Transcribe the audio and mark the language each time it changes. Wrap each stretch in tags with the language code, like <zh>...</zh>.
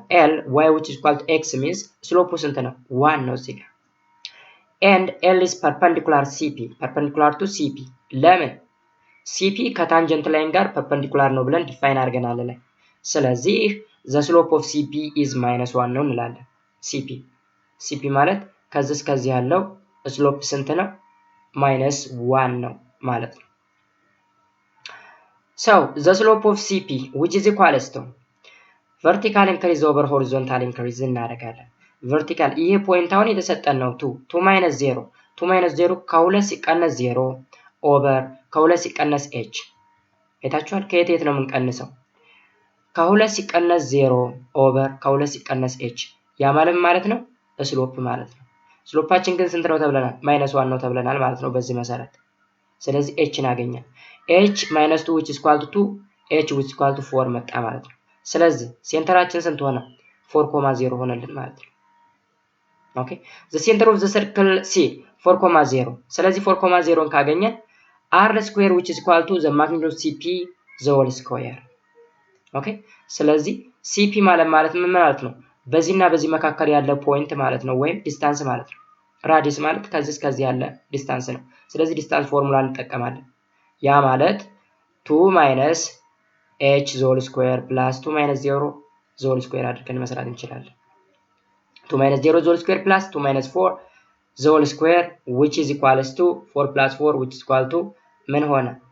<am>l y which is equal to x means slope ስንት ነው 1 ነው እዚህ ጋር</am> <en>and l is perpendicular to cp</en> <am>ለምን cp ከታንጀንት ላይን ጋር perpendicular ነው ብለን ዲፋይን አድርገናል ላይ ስለዚህ</am> <en>the slope of CP is -1</en> <am>ነው እንላለን። CP ማለት ከዚህ እስከዚህ ያለው ስሎፕ ስንት ነው? -1 ነው ማለት ነው።</am> <en>So the slope of CP which is equals to vertical increase over horizontal increase</en> <am>እናደርጋለን። vertical ይሄ ፖይንት አሁን የተሰጠን ነው 2 -0 ከ2 ሲቀነስ 0 over ከ2 ሲቀነስ h አይታችኋል። ከየት ነው የምንቀንሰው? ከ2 ሲቀነስ 0 over ከ2 ሲቀነስ h ያ ማለት ነው ስሎፕ ማለት ነው። ስሎፓችን ግን ስንት ነው ተብለናል? -1 ነው ተብለናል ማለት ነው በዚህ መሰረት። ስለዚህ h እናገኛለን። h -2 which is equal to 2 h which is equal to 4 መጣ ማለት ነው። ስለዚህ ሴንተራችን ስንት ሆነ? 4,0 ሆነልን ማለት ነው። ኦኬ</am> <en>the center of the circle C 4,0</en> <am>ስለዚህ 4,0ን ካገኘን</am> <en>r square which is equal to the magnitude of CP the whole square</en> <am>ኦኬ ስለዚህ CP ማለት ምን ማለት ነው? በዚህና በዚህ መካከል ያለ ፖይንት ማለት ነው ወይም ዲስታንስ ማለት ነው። ራዲየስ ማለት ከዚህ እስከዚህ ያለ ዲስታንስ ነው። ስለዚህ ዲስታንስ ፎርሙላ እንጠቀማለን። ያ ማለት 2 - h the whole square plus</am> <en>2 - 0 the whole square አድርገን መስራት እንችላለን። 2 - 0 the whole square plus 2 - 4 the whole square which is equals to 4 plus 4 which is equal to</en> <am>ምን ሆነ?</am>